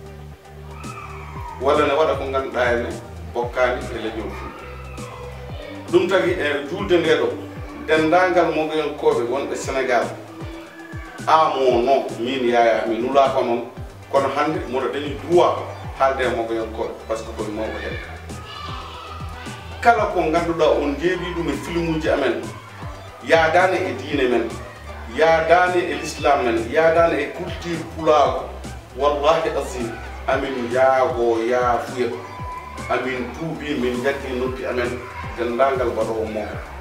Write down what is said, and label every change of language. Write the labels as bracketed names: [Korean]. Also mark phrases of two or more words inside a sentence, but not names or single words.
[Fula] walla ne waɗa ko ganduɗa ene bokkani e leñol fulɓe ɗum tagi e julde nde ɗo dendagal mogoyenkoɓe wonɓe Sénégal amo non min yaya mi nulaka noon kono hande moɗo dañi droit haalde e mogoyenkoɓe [French] par ce que [Fula] koye mawɓe hen kala ko ganduɗa on jeeɓi ɗum e film uji amen yaadani e diine men yaadani e l'islam men yaadani e culture pulago [Arabic] wallahi azim [Fula] amin yaago yaafuya amin tuubi min jaggi noppi amen dendagal waɗowo mogo